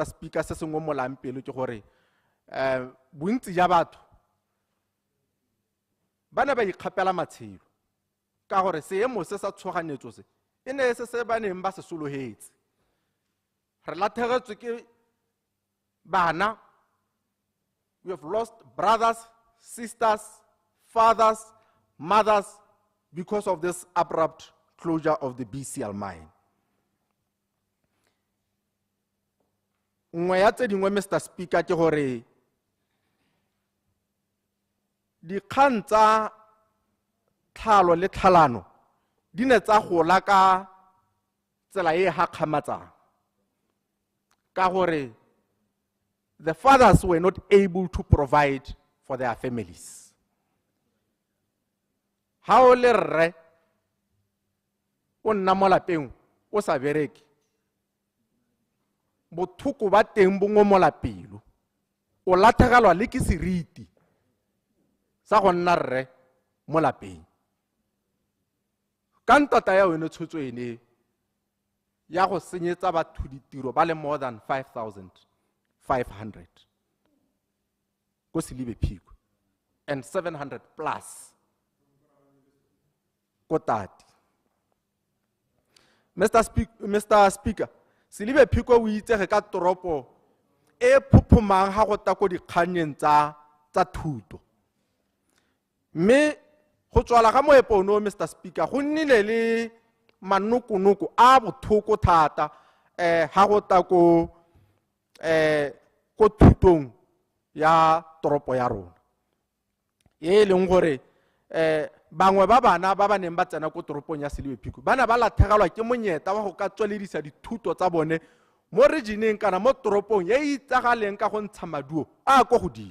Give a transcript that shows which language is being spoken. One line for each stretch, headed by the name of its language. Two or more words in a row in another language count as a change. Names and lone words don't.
Tswana: Speaker, se sengwe molang pelo ke gore bontsi ja batho ba ne ba ikgapela matshelo ka gore seemo se sa tshoganyetso se e ne se ba neng ba se sologetse. Re lathegetswe ke bana,
English: we have lost brothers, sisters, fathers, mothers because of this abrupt closure of the BCL mine.
Tswana: Nngwe ya tse dingwe, Mr. Speaker, ke gore dikgang tsa tlhalo le tlhalano di ne tsa gola ka tsela e gakgamatsang ka gore
English: the fathers were not able to provide for their families.
Tswana: Ha o le rre o nna mo lapeng o sa bereke, bothoko ba teng bo ngomola pelo, o latlhegelwa le ke seriti sa go nna rre mo lapeng. Ka ntata ya wena tshwetso ene ya go senyetsa batho ditiro ba le
English: more than
Tswana: 5,500 ko Selebephikwe and 700 plus ko Tati. Mr. Speaker, Selebephikwe o itsege ka toropo e phuphumang ha go ta ko dikganyeng tsa thuto. Mme go tswala ga moepo ono, Mr. Speaker, go nnile le manokonoko a bothoko thata ha go ta ko thutong ya toropo ya rona, e leng gore bangwe ba bana ba ba neng ba tsena ko toropong ya Selebephikwe ba ne ba latlhegelwa ke monyeta wa go ka tsweledisa dithuto tsa bone mo regioneng kana mo toropong ye e itsagaleng ka go ntsha maduo a kwa godimo.